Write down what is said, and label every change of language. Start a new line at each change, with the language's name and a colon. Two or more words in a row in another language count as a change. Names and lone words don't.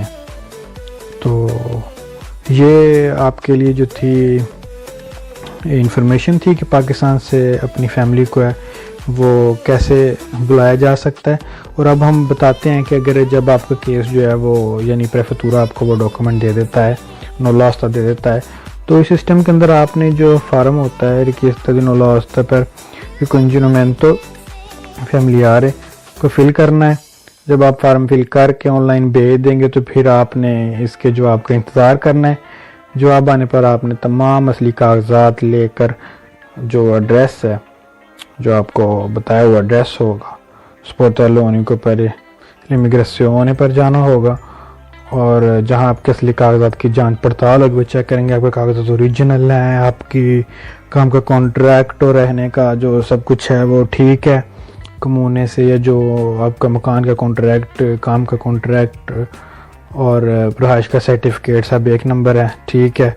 Urdu: تو یہ آپ کے لیے جو تھی انفارمیشن تھی کہ پاکستان سے اپنی فیملی کو ہے وہ کیسے بلایا جا سکتا ہے. اور اب ہم بتاتے ہیں کہ اگر جب آپ کا کیس جو ہے وہ یعنی پریفیکٹورا آپ کو وہ ڈاکومنٹ دے دیتا ہے،
Italian: nulla osta
Urdu: دے دیتا ہے، تو اس سسٹم کے اندر آپ نے جو فارم ہوتا ہے
Italian: richiesta di nulla osta per il congelamento familiare
Urdu: کو فل کرنا ہے. جب آپ فارم فل کر کے آن لائن بھیج دیں گے تو پھر آپ نے اس کے جواب کا انتظار کرنا ہے. جواب آنے پر آپ نے تمام اصلی کاغذات لے کر جو ایڈریس ہے، جو آپ کو بتایا ہوا ایڈریس ہوگا،
Italian: sportello unico per l'immigrazione
Urdu: پر جانا ہوگا. اور جہاں آپ کے اصلی کاغذات کی جانچ پڑتال ہوگی، وہ چیک کریں گے آپ کے کاغذات اوریجنل ہیں، آپ کی کام کا کانٹریکٹ اور رہنے کا جو سب کچھ ہے وہ ٹھیک ہے کمونے سے، یا جو آپ کا مکان کا کانٹریکٹ، کام کا کانٹریکٹ اور رہائش کا سرٹیفکیٹ سب ایک نمبر ہے، ٹھیک ہے.